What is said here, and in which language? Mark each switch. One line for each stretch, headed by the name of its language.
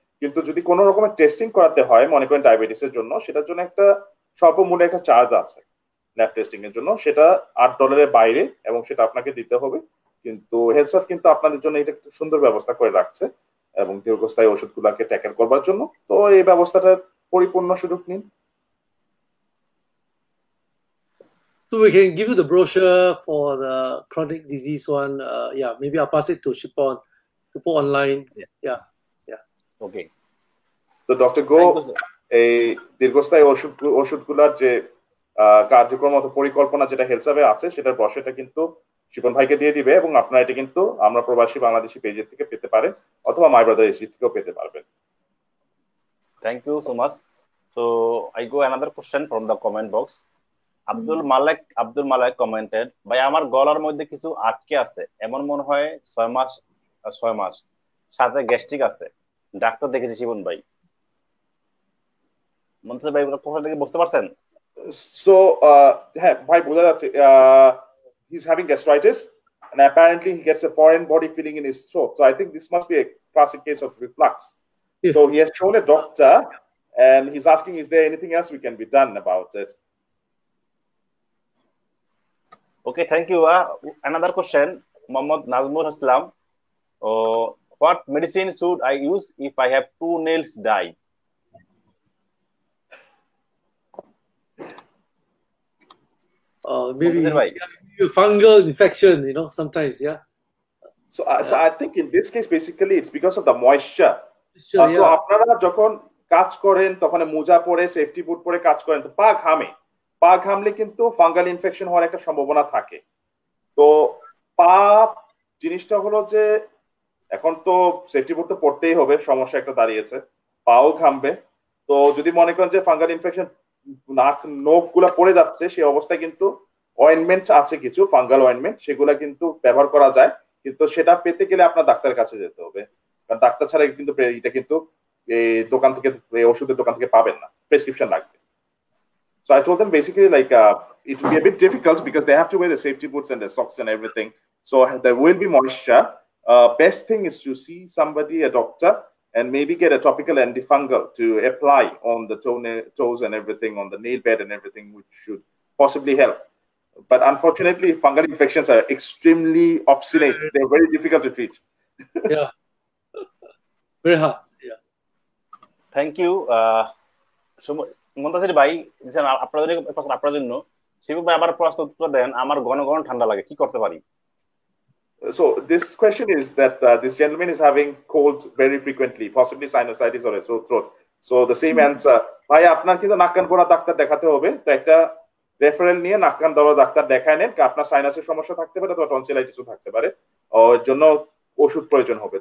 Bangla: কিন্তু যদি কোনো রকমের টেস্টিং করাতে হয়, মনে করেন ডায়াবেটিসের জন্য, সেটার জন্য একটা স্বল্পমূল্যে একটা চার্জ আছে ল্যাব টেস্টিং এর জন্য, সেটা $8 বাইরে এবং সেটা আপনাকে দিতে হবে। কিন্তু হেলথসার্ভ কিন্তু আপনাদের জন্য এটা একটু সুন্দর ব্যবস্থা করে রাখছে এবং দীর্ঘস্থায়ী ওষুধগুলোকে ট্যাকেল করবার জন্য। তো এই ব্যবস্থাটার পরিপূর্ণ সুযোগ নিন।
English: So we can give you the brochure for the chronic disease one. Yeah, maybe I'll pass it to Shipon to put online. Yeah. Okay.
Bangla: তো ডক্টর গো, এই দীর্ঘস্থায়ী ওষুধগুলোর যে কার্যক্রম অথবা পরিকল্পনা যেটা হেলথসার্ভে আছে, সেটার ব্রোশারটা কিন্তু শিপন ভাইকে দিয়ে দিবে এবং আপনারা এটা কিন্তু আমরা প্রবাসী বাংলাদেশি পেজের থেকে পেতে পারেন অথবা মাই ব্রাদার এসি থেকেও পেতে পারবেন।
English: Thank you so much. So I go another question from the comment box.
Bangla: Abdul Malek commented, ভাই আমার গলার মধ্যে কিছু আটকে আছে, এমন মনে হয় 6 মাস, সাথে গ্যাস্ট্রিক আছে, ডাক্তার দেখেছি শিবন ভাই। মনসে ভাই প্রশ্নটা কি বুঝতে পারছেন? সো হ্যাঁ ভাই, বোঝা যাচ্ছে
English: he's having gastritis and apparently he gets a foreign body feeling in his throat, so I think this must be a classic case of reflux. So he has shown a doctor and he's asking, is there anything else we can be done about it? Okay, thank you. Another question, Mohammad Nazmur Islam. What medicine should I use if I have 2 nails die? Maybe fungal infection, sometimes, yeah. So I think in this case, basically, it's because of the moisture.
Bangla: So আপনারা যখন কাজ করেন তখন মোজা পরে, safety বুট পরে কাজ করেন, তো পা ঘামলে কিন্তু ফাঙ্গাল ইনফেকশন হওয়ার একটা সম্ভাবনা থাকে। তো পা জিনিসটা হলো যে এখন তো সেফটি বুট তো পড়তেই হবে, সমস্যা একটা দাঁড়িয়েছে, পাও ঘামবে। তো যদি মনে করেন যে ফাঙ্গাল ইনফেকশন নখ গুলা পড়ে যাচ্ছে, সেই অবস্থায় কিন্তু অয়েন্টমেন্ট আছে কিছু ফাঙ্গাল অয়েন্টমেন্ট, সেগুলা কিন্তু ব্যবহার করা যায়, কিন্তু সেটা পেতে গেলে আপনার ডাক্তারের কাছে যেতে হবে, কারণ ডাক্তার ছাড়া কিন্তু এটা কিন্তু দোকান থেকে, ওষুধের দোকান থেকে পাবেন না, প্রেসক্রিপশন লাগবে।
English: So I told them basically like it will be a bit difficult because they have to wear the safety boots and the socks and everything. So there will be moisture. Best thing is to see somebody, a doctor, and maybe get a topical antifungal to apply on the toes and everything, on the nail bed and everything, which should possibly help. But unfortunately, fungal infections are extremely obstinate. They're very difficult to treat. Yeah. very hard. Yeah. Thank you.
Bangla: Muntasir ভাই আপনার জন্য শিবু ভাই আবার প্রশ্ন উত্তর দেন। আমার ঘন ঘন ঠান্ডা লাগে, কি করতে পারি?
English: So this question is that this gentleman is having colds very frequently, possibly sinusitis or a sore throat. So the same answer,
Bangla: ভাই আপনার কিন্তু নাক কান গলা ডাক্তার দেখাতে হবে। তো একটা রেফারেল নিয়ে নাক কান গলা ডাক্তার দেখায় নেন, আপনার সাইনাসের সমস্যা থাকতে পারে অথবা টনসিলাইটিসও থাকতে পারে, ওর জন্য ওষুধ প্রয়োজন হবে।